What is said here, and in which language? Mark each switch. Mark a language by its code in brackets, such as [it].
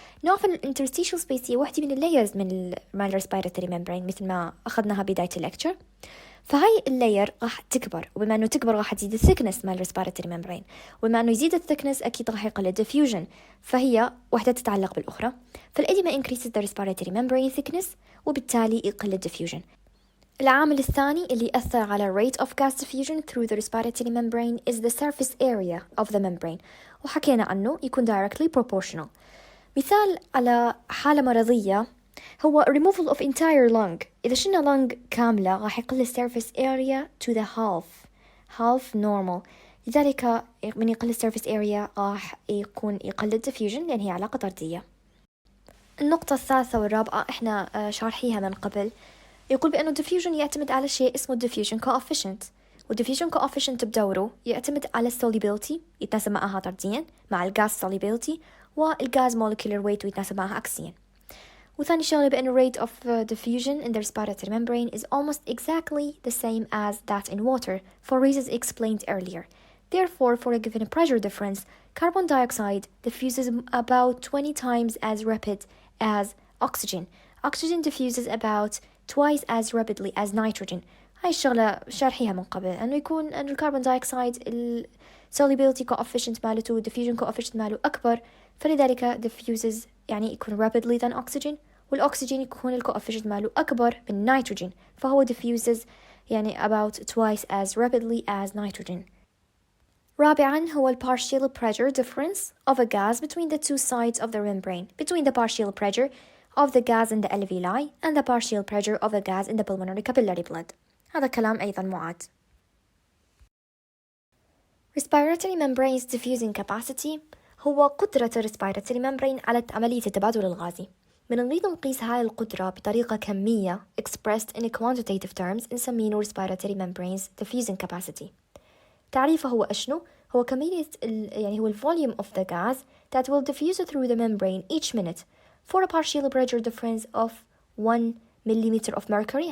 [ar] نعرف أن الانترستيشال سبيس هي واحدة من اللايرز من الريسبيراتوري ممبرين مثل ما أخذناها بداية الليكتشر. فهاي اللاير راح تكبر وبما أنه تكبر راح تزيد الثيكنس مال الريسبيراتوري ممبرين وبما أنه يزيد الثيكنس أكيد راح يقل الديفيوجن فهي واحدة تتعلق بالأخرى. فالإديما [en] increases the respiratory membrane thickness [ar] وبالتالي يقل الديفيوجن. العامل الثاني اللي يأثر على [en] rate of gas diffusion through the respiratory membrane is the surface area of the membrane [ar] وحكينا عنه يكون [en] directly proportional. [ar] مثال على حالة مرضية هو removal of entire lung. إذا شلنا lung كاملة راح يقل surface area to the half normal. لذلك من يقل surface area راح يقل diffusion لأن هي علاقة طردية. النقطة الثالثة والرابعة إحنا شارحيها من قبل يقول بأنه diffusion يعتمد على شيء اسمه diffusion coefficient diffusion coefficient بدوره يعتمد على solubility يتناسب معها طرديا مع الغاز solubility والغاز molecular weight ويتناسب معها عكسيا. وثاني شغلة بأنه [en] rate of diffusion in the respiratory membrane is almost exactly the same as that in water for reasons explained earlier. Therefore, for a given pressure difference, carbon dioxide diffuses about 20 times as rapid as oxygen. Oxygen diffuses about twice as rapidly as nitrogen. [ar] هاي الشغلة شارحيها من قبل أنه يكون أن الكربون دايوكسيد solubility coefficient مالته diffusion coefficient ماله أكبر فلذلك diffuses يعني يكون rapidly than oxygen والأكسجين يكون الكوفيشنت ماله أكبر من نيتروجين فهو diffuses يعني about twice as rapidly as nitrogen. [en] رابعا هو partial pressure difference of a gas between the two sides of the membrane between the partial pressure of the gas in the alveoli and the partial pressure of the gas in the pulmonary capillary blood. [ar] هذا كلام أيضا معاد. Respiratory membranes diffusing capacity هو قدرة الريسبيراتوري ممبرين على عملية التبادل الغازي. من نريد نقيس هاي القدرة بطريقة كمية expressed in quantitative terms نسميه respiratory membranes diffusing capacity. تعريفه هو أشنو؟ هو كمية يعني هو [en] volume of the gas that will diffuse through the membrane each minute for a partial pressure difference of 1 millimeter of mercury.